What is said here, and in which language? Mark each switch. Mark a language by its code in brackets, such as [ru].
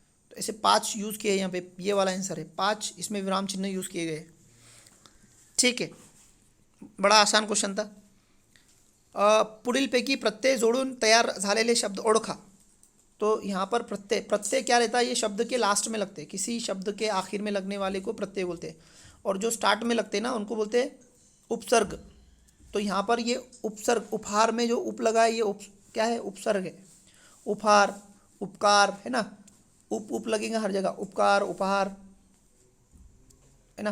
[hi] तो ऐसे 5 यूज़ किए यहाँ पे, ये वाला आंसर है 5, इसमें विराम चिन्ह यूज़ किए गए. ठीक है. बड़ा आसान क्वेश्चन था. [mr] पुढीलपैकी प्रत्यय जोड़ून तयार झालेले शब्द ओळखा. [hi] तो यहाँ पर प्रत्यय क्या रहता है, ये शब्द के लास्ट में लगते हैं, किसी शब्द के आखिर में लगने वाले को प्रत्यय बोलते हैं, और जो स्टार्ट में लगते हैं ना उनको बोलते हैं उपसर्ग. तो यहाँ पर ये उपसर्ग, उपहार में जो उप लगा है, ये क्या है, उपसर्ग है. उपहार, उपकार है ना, उप लगेगा हर जगह, उपकार, उपहार है ना.